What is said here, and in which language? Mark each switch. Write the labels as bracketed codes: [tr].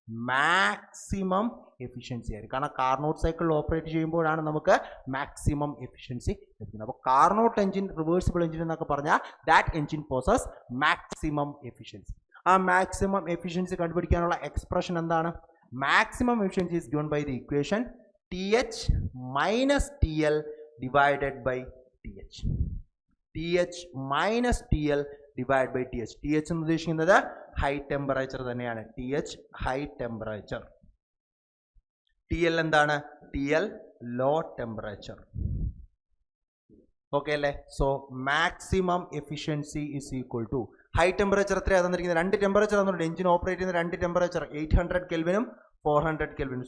[ml] Maximum efficiency ആയിരിക്കും. കാരണം Carnot സൈക്കിളിൽ ഓപ്പറേറ്റ് ചെയ്യുമ്പോഴാണ് നമുക്ക് മാക്സിമം എഫിഷ്യൻസി ലഭിക്കുന്നത്. അപ്പോൾ കാർനോട്ട് എഞ്ചിൻ, റിവേഴ്സിബിൾ എഞ്ചിൻ എന്നൊക്കെ പറഞ്ഞാൽ [en] That engine possess maximum efficiency. [ml] ആ മാക്സിമം എഫിഷ്യൻസി കണ്ടുപിടിക്കാനുള്ള എക്സ്പ്രഷൻ എന്താണ്? [en] Maximum efficiency is given by the equation TH minus TL divided by TH. TH minus TL divided by TH. [ml] TH എന്ന് ഉദ്ദേശിക്കുന്നത് high temperature തന്നെയാണ്. TH high temperature. TL എന്താണ്? TL low temperature. Okay അല്ലേ? [en] so maximum efficiency is equal to [ml] high temperature എത്രയാണ് തന്നിരിക്കുന്നത്? രണ്ട് temperature തന്നിട്ടുണ്ട്. Engine operate ചെയ്യുന്ന രണ്ട് ടെമ്പറേച്ചർ 800 കെൽവിനും 400 കെൽവിനും.